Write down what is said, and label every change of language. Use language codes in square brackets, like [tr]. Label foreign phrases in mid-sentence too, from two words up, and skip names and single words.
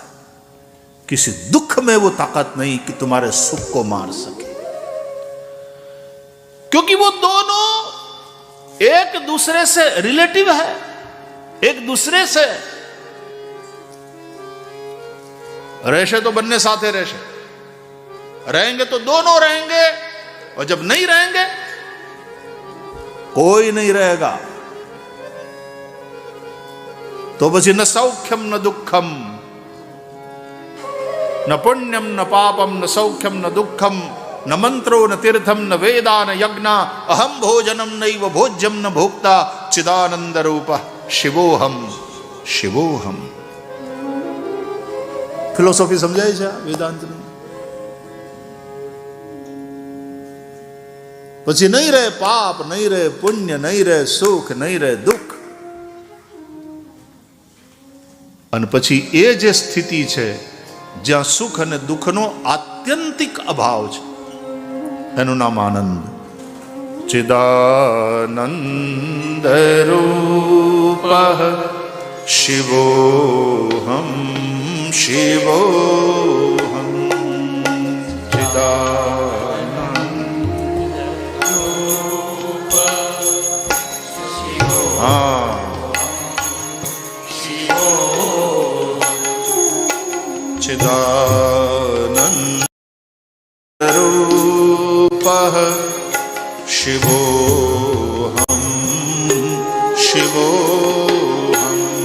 [hi] किसी दुख में वो ताकत नहीं कि तुम्हारे सुख को मार सके, क्योंकि वो दोनों एक दूसरे से रिलेटिव है, एक दूसरे से [gu] રહેશે તો બન્ને સાથે રહેશે, [hi] रहेंगे तो दोनों रहेंगे, और जब नहीं रहेंगे कोई नहीं रहेगा. [sa] तो પછી न सौख्यम न दुखम, न पुण्यम न पापम, न सौख्यम न दुखम, न मंत्रो न तीर्थम, न वेदा न यज्ञ, अहम भोजनम नैव भोज्यम न भोक्ता, चिदानंद रूप शिवोहम शिवोहम. [hi] फिलोसॉफी समझाई [gu] છે વેદાંતની. પછી નહીં રહે પાપ, નહીં રહે પુણ્ય, નહીં રહે સુખ, નહીં રહે દુઃખ. અને પછી એ જે સ્થિતિ છે જ્યાં સુખ અને દુઃખનો આત્યંતિક અભાવ છે, એનું નામ આનંદ. [sa] चिदानंद रूप शिवोहम शिवोहम. चिदानंद रूप हाँ चिदानंद रूप शिवोहम शिवोहम.